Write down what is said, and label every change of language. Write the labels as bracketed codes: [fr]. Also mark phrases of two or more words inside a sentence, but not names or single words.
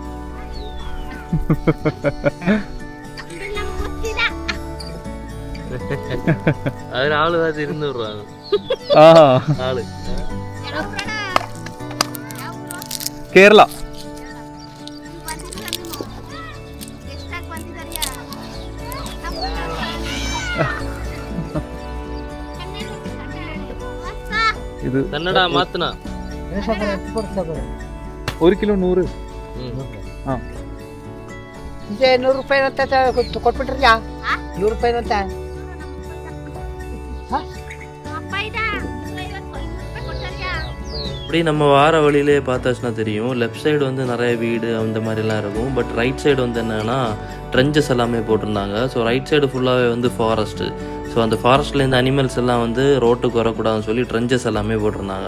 [ml] അതിന് ആള് 200 രൂപ ആള്. കേരള. ഇത് [kn] ಕನ್ನಡ ಮಾತನಾ 1 ಕಿಲೋ 100. ಹಾಂ, 100 ರೂಪಾಯಿ ಅಂತ ಕೊಟ್ಬಿಟ್ರಲ್ಲ, 100 ರೂಪಾಯಿ ಅಂತ. [ta] அப்படி நம்ம வார வழியிலே பார்த்தாச்சுன்னா தெரியும். [en] left side [ta] வந்து நிறைய வீடு அந்த மாதிரிலாம் இருக்கும். பட் [en] right side [ta] வந்து என்னென்னா ட்ரெஞ்சஸ் எல்லாமே போட்டிருந்தாங்க. ஸோ [en] right side [ta] ஃபுல்லாகவே வந்து ஃபாரஸ்ட்டு. ஸோ அந்த ஃபாரஸ்ட்லேருந்து அனிமல்ஸ் எல்லாம் வந்து ரோட்டுக்கு வரக்கூடாதுன்னு சொல்லி ட்ரெஞ்சஸ் எல்லாமே போட்டிருந்தாங்க.